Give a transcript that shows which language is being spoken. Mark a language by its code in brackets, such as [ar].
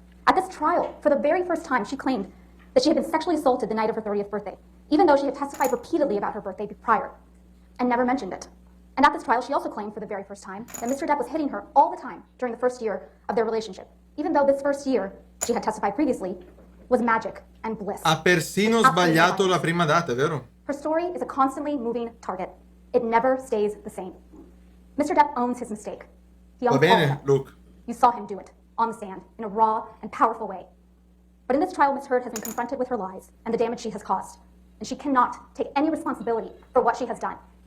[en] At this trial, for the very first time, she claimed that she had been sexually assaulted the night of her 30th birthday, even though she had testified repeatedly about her birthday prior, and never mentioned it. And at this trial, she also claimed for the very first time that Mr. Depp was hitting her all the time during the first year of their relationship, even though this first year, she had testified previously, was magic and bliss. [it] Ha persino sbagliato la prima data, vero? [en] Her story is a constantly moving target. It never stays the same. Mr. Depp owns his mistake. He owns [it] Va [en] all of [it] bene, [en] them. Luke. You saw him do it, on the stand, in a raw and powerful way. But in this trial, Ms. Heard has been confronted with her lies and the damage she has caused, and she cannot take any responsibility for what she has done.